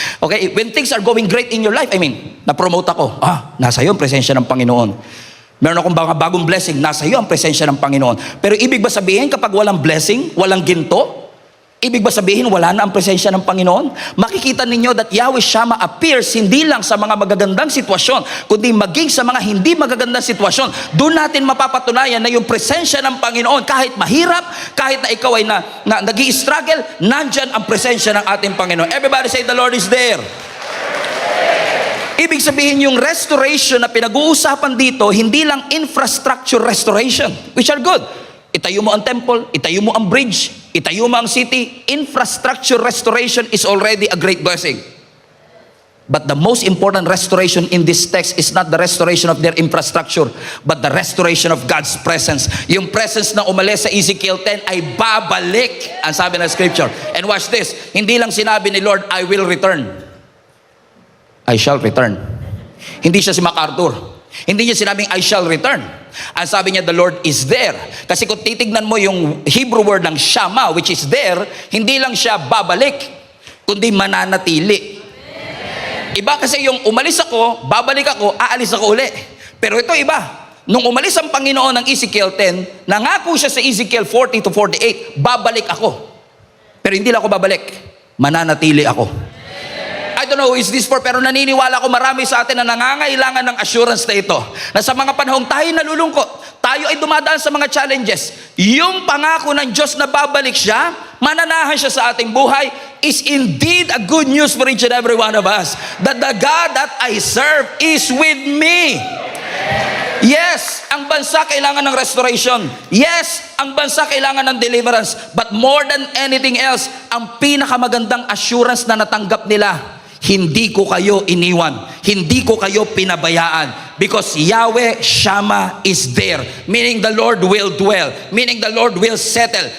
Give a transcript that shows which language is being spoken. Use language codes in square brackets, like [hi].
[en] Okay, when things are going great in your life, [tl] na-promote ako. Nasa iyo ang presensya ng Panginoon. Meron akong bagong blessing, nasa iyo ang presensya ng Panginoon. Pero ibig ba sabihin kapag walang blessing, walang ginto? Ibig ba sabihin wala na ang presensya ng Panginoon? Makikita ninyo that Yahweh Shammah appears hindi lang sa mga magagandang sitwasyon, kundi maging sa mga hindi magagandang sitwasyon. Doon natin mapapatunayan na yung presensya ng Panginoon, kahit mahirap, kahit na ikaw ay nag-i-struggle, nandyan ang presensya ng ating Panginoon. [en] Everybody say, the Lord is there. [tl] Ibig sabihin yung restoration na pinag-uusapan dito, hindi lang infrastructure restoration, [en] which are good. [tl] Itayo mo ang temple, itayo mo ang bridge, itayo mo ang city. [en] Infrastructure restoration is already a great blessing. But the most important restoration in this text is not the restoration of their infrastructure, but the restoration of God's presence. [tl] Yung presence na umalis sa Ezekiel 10 ay babalik, ang sabi ng scripture. [en] And watch this, [tl] hindi lang sinabi ni [en] Lord, I will return. I shall return. [tl] Hindi siya si MacArthur. Hindi niya sinabing, [en] I shall return. [tl] Ang sabi niya, [en] the Lord is there. [tl] Kasi kung titignan mo yung Hebrew word ng Shammah, [en] which is there, [tl] hindi lang siya babalik, kundi mananatili. Iba kasi yung umalis ako, babalik ako, aalis ako uli. Pero ito iba. Nung umalis ang Panginoon ng Ezekiel 10, nangako siya sa Ezekiel 40 to 48, babalik ako. Pero hindi lang ako babalik, mananatili ako. [en] I don't know who is this for, [tl] pero naniniwala ko marami sa atin na nangangailangan ng assurance na ito. Na sa mga panahong tayo nalulungkot, tayo ay dumadaan sa mga challenges, yung pangako ng Diyos na babalik siya, mananahan siya sa ating buhay, [en] is indeed a good news for each and every one of us. That the God that I serve is with me. [tl] Yes, ang bansa kailangan ng restoration. Yes, ang bansa kailangan ng deliverance. [en] But more than anything else, [tl] ang pinakamagandang assurance na natanggap nila, hindi ko kayo iniwan, hindi ko kayo pinabayaan, [en] because Yahweh Shammah is there, meaning the Lord will dwell, meaning the Lord will settle.